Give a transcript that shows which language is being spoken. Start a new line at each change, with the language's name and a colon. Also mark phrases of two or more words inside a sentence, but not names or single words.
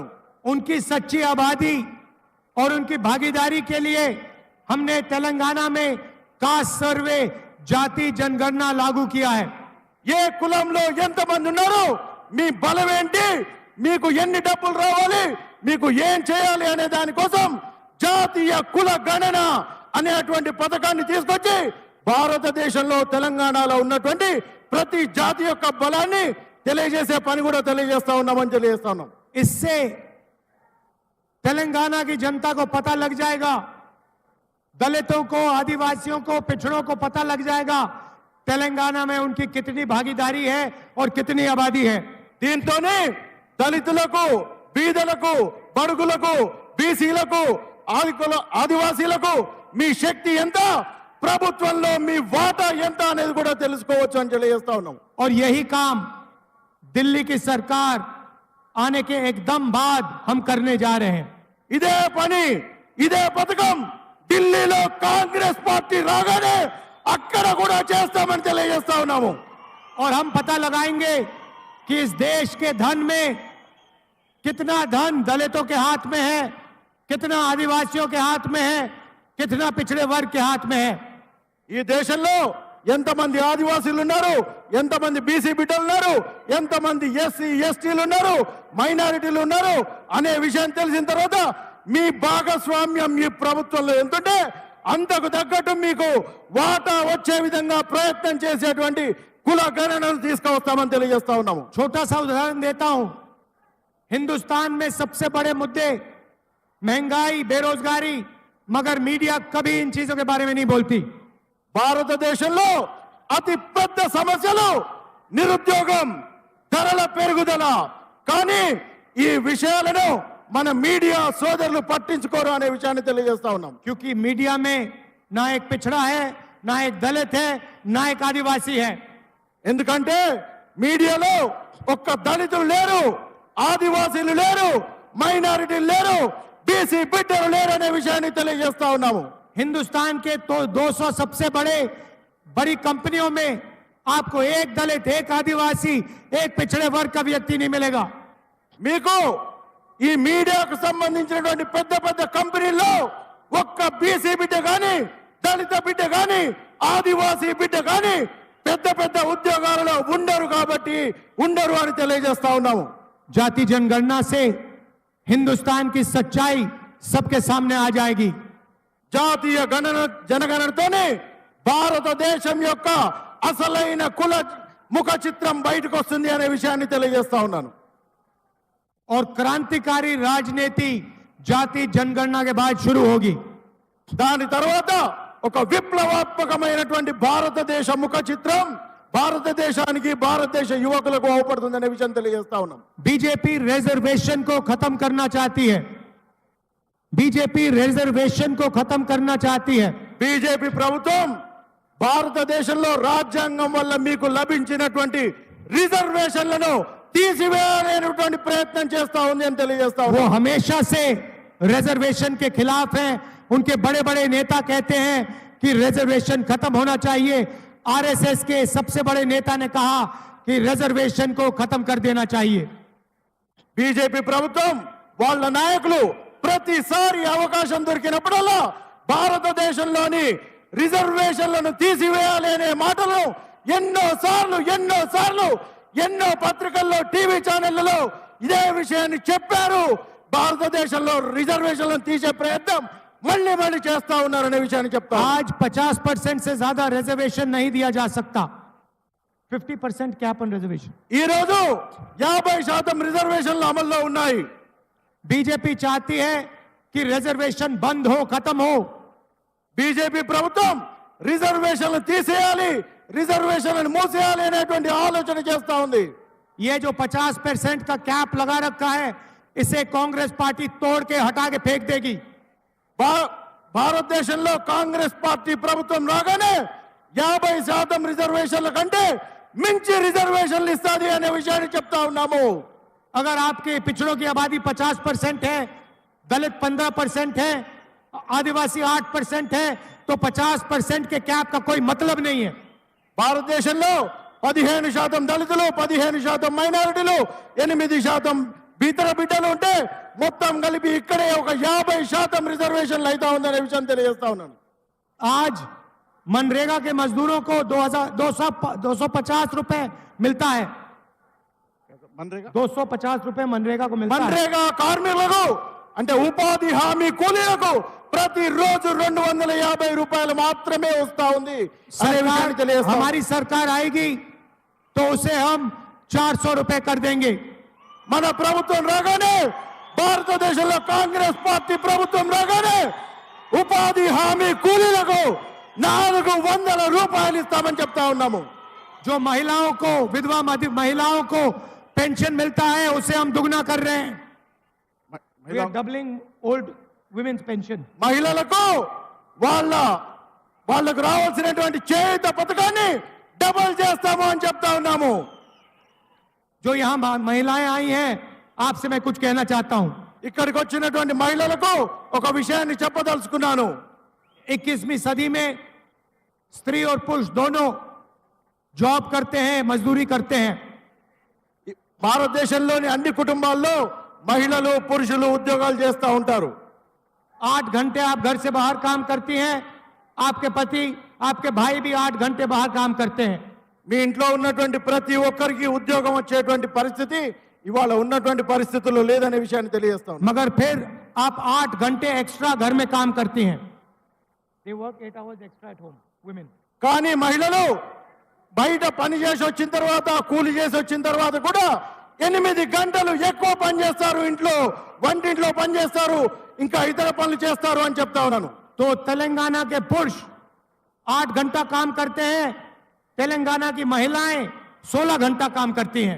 Hindi: उनकी सच्ची आबादी और उनकी भागीदारी के लिए हमने तेलंगाना में
English: caste survey,
Hindi: जाति जनगणना लागू किया है.
Telugu: ఏ కులంలో ఎంతమంది ఉన్నారు, మీ బలం ఏంటి, మీకు ఎన్ని డబ్బులు రావాలి, మీకు ఏం చేయాలి అనే దానికోసం జాతీయ కుల గణన అనేటువంటి పథకాన్ని తీసుకొచ్చి భారతదేశంలో తెలంగాణలో ఉన్నటువంటి ప్రతి జాతి యొక్క బలాన్ని తెలియజేసే పని కూడా తెలియజేస్తా ఉన్నామని తెలియజేస్తా ఉన్నాం.
Hindi: इससे तेलंगाना की जनता को पता लग जाएगा, दलितों को, आदिवासियों को, पिछड़ों को पता लग जाएगा तेलंगाना में उनकी कितनी भागीदारी है और कितनी आबादी है.
Telugu: దీంతోనే దళితులకు, బీదలకు, బడుగులకు, బీసీలకు, ఆదివాసీలకు మీ శక్తి ఎంత, ప్రభుత్వంలో మీ వాటా ఎంత అనేది కూడా తెలుసుకోవచ్చు అని తెలియజేస్తా ఉన్నాం.
Hindi: और यही काम दिल्ली की सरकार आने के एकदम बाद हम करने जा रहे हैं.
Telugu: ఇదే పని, ఇదే పథకం ఢిల్లీలో కాంగ్రెస్ పార్టీ రాగానే అక్కడ కూడా చేస్తామని తెలియజేస్తా ఉన్నాము.
Hindi: और हम पता लगाएंगे कि इस देश के धन में कितना धन दलितों के हाथ में है, कितना आदिवासियों के हाथ में है, कितना पिछड़े वर्ग के हाथ में है.
Telugu: ఈ దేశంలో ఎంతమంది ఆదివాసీలు ఉన్నారు, ఎంతమంది బీసీ బిడ్డలు ఉన్నారు, ఎంతమంది ఎస్సీ ఎస్టీలు ఉన్నారు, మైనారిటీలు ఉన్నారు అనే విషయం తెలిసిన తర్వాత మీ భాగస్వామ్యం ఈ ప్రభుత్వంలో ఎంతుంటే అంతకు తగ్గట్టు మీకు వాటా వచ్చే విధంగా ప్రయత్నం చేసేటువంటి కుల గణనను తీసుకువస్తామని తెలియజేస్తా ఉన్నాము.
Hindi: छोटा सा उदाहरण देता हूं. हिंदुस्तान में सबसे बड़े मुद्दे महंगाई, बेरोजगारी, मगर मीडिया कभी इन चीजों के बारे में नहीं बोलती.
Telugu: భారతదేశంలో అతి పెద్ద సమస్యలు నిరుద్యోగం, ధరల పెరుగుదల. కానీ ఈ విషయాలను మన మీడియా సోదరులు పట్టించుకోరు అనే విషయాన్ని తెలియజేస్తా ఉన్నాం.
Hindi: क्योंकि मीडिया में ना एक पिछड़ा है, ना एक दलित है, ना एक आदिवासी है.
Telugu: ఎందుకంటే మీడియాలో ఒక్క దళితులు లేరు, ఆదివాసీలు లేరు, మైనారిటీలు లేరు, బీసీ బిడ్డలు లేరు అనే విషయాన్ని తెలియజేస్తా ఉన్నాము.
Hindi: हिंदुस्तान के तो 200 सबसे बड़ी कंपनियों में आपको एक दलित, एक आदिवासी, एक पिछड़े वर्ग का व्यक्ति नहीं मिलेगा.
Telugu: మీకు ఈ మీడియాకు సంబంధించినటువంటి పెద్ద పెద్ద కంపెనీల్లో ఒక్క బీసీ బిడ్డ గాని, దళిత బిడ్డ గాని, ఆదివాసీ బిడ్డ గాని పెద్ద పెద్ద ఉద్యోగాలలో ఉండరు కాబట్టి ఉండరు అని తెలియజేస్తా ఉన్నాము.
Hindi: जाति जनगणना से हिंदुस्तान की सच्चाई सबके सामने आ जाएगी.
Telugu: జాతీయ జనగణనతోనే భారతదేశం యొక్క అసలైన కుల ముఖ చిత్రం బయటకు వస్తుంది అనే విషయాన్ని తెలియజేస్తా ఉన్నాను.
Hindi: और क्रांतिकारी राजनीति जाति जनगणना के बाद शुरू होगी.
Telugu: దాని తర్వాత ఒక విప్లవాత్మకమైనటువంటి భారతదేశ ముఖ చిత్రం భారతదేశానికి, భారతదేశ యువకులకు అవపడుతుందనే విషయం తెలియజేస్తా ఉన్నాం.
Hindi: बीजेपी रिजर्वेशन को खत्म करना चाहती है. बीजेपी रिजर्वेशन को खत्म करना चाहती है.
Telugu: బీజేపీ ప్రభుత్వం భారతదేశంలో రాజ్యాంగం వల్ల మీకు లభించినటువంటి రిజర్వేషన్లను తీసివేయాలనేటువంటి ప్రయత్నం చేస్తా ఉంది అని తెలియజేస్తా
Hindi: वो
Telugu: ఉన్నాం.
Hindi: हमेशा से रिजर्वेशन के खिलाफ हैं. उनके बड़े बड़े नेता कहते हैं कि रिजर्वेशन खत्म होना चाहिए. आरएसएस के सबसे बड़े नेता ने कहा कि रिजर्वेशन को खत्म कर देना चाहिए.
Telugu: బీజేపీ ప్రభుత్వం వాళ్ళ నాయకులు ప్రతిసారి అవకాశం దొరికినప్పుడల్లా భారతదేశంలోని రిజర్వేషన్లను తీసివేయాలి అనే మాటలు ఎన్నో పత్రికల్లో, టీవీ ఛానళ్లలో ఇదే విషయాన్ని చెప్పారు. భారతదేశంలో రిజర్వేషన్లను తీసే ప్రయత్నం మళ్ళీ చేస్తా ఉన్నారనే విషయాన్ని చెప్తా.
Hindi: आज 50% से ज्यादा रिजर्वेशन नहीं दिया जा सकता.
English: 50% cap on reservation.
Telugu: ఈ రోజు 50% రిజర్వేషన్లు అమల్లో ఉన్నాయి.
Hindi: बीजेपी चाहती है कि रिजर्वेशन बंद हो, खत्म हो.
Telugu: బీజేపీ ప్రభుత్వం రిజర్వేషన్లు తీసేయాలి, రిజర్వేషన్లను మూసేయాలి అనేటువంటి ఆలోచన చేస్తా ఉంది.
Hindi: ये जो 50% का कैप लगा रखा है, इसे कांग्रेस पार्टी तोड़ के हटा के फेंक देगी.
Telugu: భారతదేశంలో కాంగ్రెస్ పార్టీ ప్రభుత్వం రాగానే 50% రిజర్వేషన్ల కంటే మించి రిజర్వేషన్లు ఇస్తాది అనే విషయాన్ని చెప్తా ఉన్నాము.
Hindi: अगर आपके पिछड़ों की आबादी 50% है, दलित 15% है, आदिवासी 8% है, तो 50% के कैप का कोई मतलब नहीं है.
Telugu: భారతదేశంలో 15% దళితులు, 15% మైనారిటీలు, 8% ఇతర బిడ్డలు ఉంటే మొత్తం కలిపి ఇక్కడే ఒక 50% రిజర్వేషన్లు అవుతా ఉందనే విషయం తెలియజేస్తా ఉన్నాను.
Hindi: आज मनरेगा के मजदूरों को 250 रुपए मिलता है. 250 रुपए मनरेगा को मिलता है.
Telugu: మన్రేగా కార్మికులకు అంటే ఉపాధి హామీ కూలీలకు ప్రతిరోజు 250 రూపాయలు మాత్రమే వస్తా ఉంది అనే విషయాన్ని తెలియజేస్తా.
Hindi: हमारी सरकार आएगी तो उसे हम 400 रुपए कर देंगे.
Telugu: మన ప్రభుత్వం రాగానే, భారతదేశంలో కాంగ్రెస్ పార్టీ ప్రభుత్వం రాగానే ఉపాధి హామీ కూలీలకు 400 రూపాయలు ఇస్తామని చెప్తా ఉన్నాము.
Hindi: जो महिलाओं को, विधवा महिलाओं को पेंशन मिलता है, उसे हम दुगना कर रहे हैं.
English: We are doubling old women's pension.
Telugu: మహిళలకు వాళ్ళకు రావాల్సినటువంటి చేయూత పథకాన్ని డబుల్ చేస్తాము అని చెప్తా ఉన్నాము.
Hindi: जो यहाँ महिलाएं आई हैं, आपसे मैं कुछ कहना चाहता हूं.
Telugu: ఇక్కడికి వచ్చినటువంటి మహిళలకు ఒక విషయాన్ని చెప్పదలుచుకున్నాను.
Hindi: 21वीं सदी में स्त्री और पुरुष दोनों जॉब करते हैं, मजदूरी करते हैं.
Telugu: భారతదేశంలోని అన్ని కుటుంబాల్లో మహిళలు, పురుషులు ఉద్యోగాలు చేస్తూ ఉంటారు.
Hindi: 8 घंटे आप घर से बाहर काम करती हैं, आपके पति, आपके भाई भी 8 घंटे बाहर काम करते हैं.
Telugu: మీ ఇంట్లో ఉన్నటువంటి ప్రతి ఒక్కరికి ఉద్యోగం వచ్చేటువంటి పరిస్థితి ఇవాళ ఉన్నటువంటి పరిస్థితుల్లో లేదనే విషయాన్ని తెలియజేస్తాం.
Hindi: मगर फिर आप 8 घंटे एक्स्ट्रा घर में काम करती हैं.
English: They work 8 hours extra at home, women.
Telugu: కానీ మహిళలు బయట పని చేసి వచ్చిన తర్వాత, కూలి చేసి వచ్చిన తర్వాత కూడా 8 గంటలు ఎక్కువ పని చేస్తారు. ఇంట్లో వంటింట్లో పని చేస్తారు, ఇంకా ఇతర పనులు చేస్తారు అని చెప్తా ఉన్నాను.
Hindi: तो तेलंगाना के पुरुष 8 घंटा काम करते हैं, तेलंगाना की महिलाएं 16 घंटा काम करती हैं।